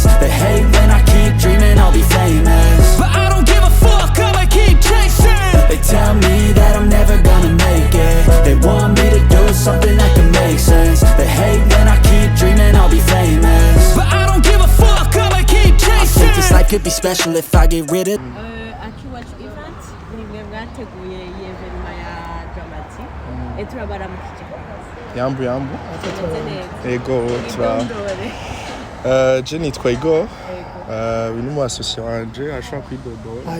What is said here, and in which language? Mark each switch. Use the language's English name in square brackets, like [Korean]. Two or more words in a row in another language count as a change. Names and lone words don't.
[English] They hate when I keep dreaming I'll be famous, but I don't give a fuck, I'ma keep chasing. They tell me that I'm never gonna make it. They want me to do something that can make sense. They hate when I keep dreaming I'll be famous, but I don't give a fuck, I'ma keep chasing. I think this life could be special if I get rid of [Rundi] Akiwacu event ni mwe mwateguye iyi evenima ya Dramati. Turabaramukije. Yambu. Ego tura. Je nitwa Igor. Uyu mu associé wanje ashaka kwidodora.